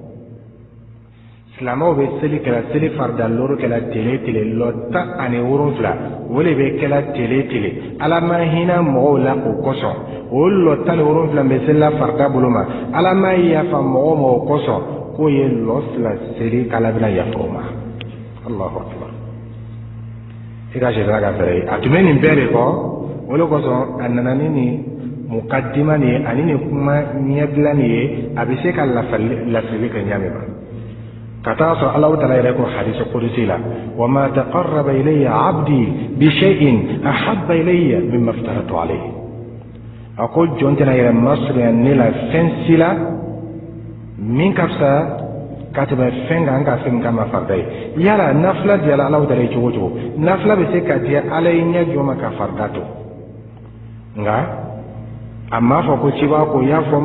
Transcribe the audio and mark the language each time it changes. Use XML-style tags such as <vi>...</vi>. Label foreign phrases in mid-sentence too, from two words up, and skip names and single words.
<bm>silamɛw bɛ seli kɛla seli farida loro kɛla tile 17 o de bɛ kɛla tile ala ma hinɛ mɔgɔw la o kosɔn o lɔ 17 bɛ seli la farida bolo ma ala ma yafa mɔgɔw ma o kosɔn k'o ye lɔ 2 seli k'ala bɛna yafa o ma</bm> <ar>الله أكبر</ar> <bm>i ka sitana ka fɛrɛ ye a tun bɛ nin bɛɛ de kɔ o de kosɔn a nana ni nin mukaddima nin ye ani nin kuma ɲɛbila nin ye a bɛ se ka lafili kɛ ɲami ma ka taa sɔrɔ Alahu Taala yɛrɛ ko hadisi kudusi la</bm> <ar>وما تقرب إلي عبدي بشيء أحب إلي مما افترضته عليه</ar> <bm>a ko jɔn tɛna yɛrɛ masurunya ne la fɛn si la min ka fisa ka tɛmɛ fɛn kan ka fɛn min kama farida ye yala nafila diyala Alahu Taala ye cogo o cogo nafila bɛ se ka diya Ala ye ɲɛ jɔ ma ka farida to nka a m'a fɔ ko cibaga ko y'a fɔ</bm>